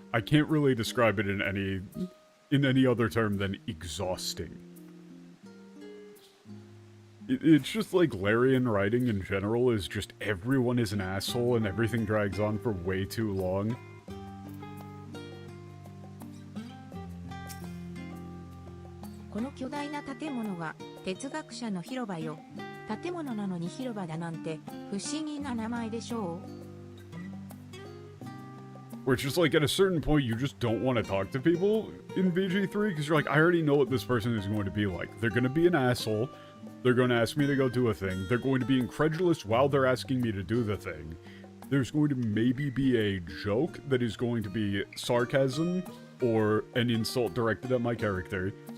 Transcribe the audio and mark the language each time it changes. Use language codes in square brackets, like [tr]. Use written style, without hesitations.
[en] I can't really describe it in any other term than exhausting. It's just like Larian writing in general is just everyone is an asshole and everything drags on for way too long. This [ja] 巨大な建物が哲学者の広場よ。建物なのに広場だなんて不思議な名前でしょう。 [en] Where it's just like, at a certain point, you just don't want to talk to people in VG3, because you're like, I already know what this person is going to be like. They're going to be an asshole, they're going to ask me to go do a thing, they're going to be incredulous while they're asking me to do the thing. There's going to maybe be a joke that is going to be sarcasm, or an insult directed at my character.